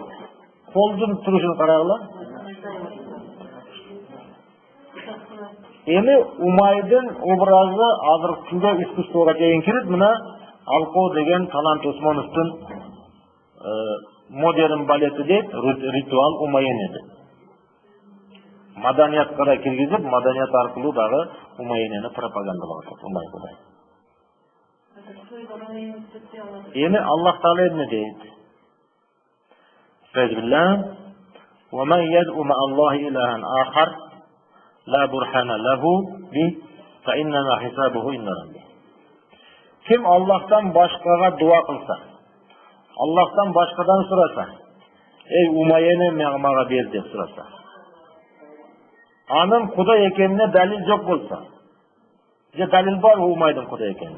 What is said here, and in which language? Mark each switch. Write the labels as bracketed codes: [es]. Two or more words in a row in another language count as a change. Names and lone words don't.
[ky] Колдун турушун карагыла. Эми Умайдын образы азыркы күндө искусствого чейин кирип, мына Алко деген Талант Осмоновдун модерн балети дейт, ритуал Умайенеди. Маданиятка киргизип, маданият аркылуу дагы Умайенени пропагандалап атат, Умай кудай. Эми Аллах Таала эмне дейт? [ar] فازبالله ومن يدع مع الله إلها آخر لا برهان له به فإنما حسابه عند ربي. [ky] Ким Аллахтан башкага дуа кылса, Аллахтан башкадан сураса, эй Умайене мага бер деп сураса, анын Кудай экенине далил жок болса, же далил бар Умайдын Кудай экенине?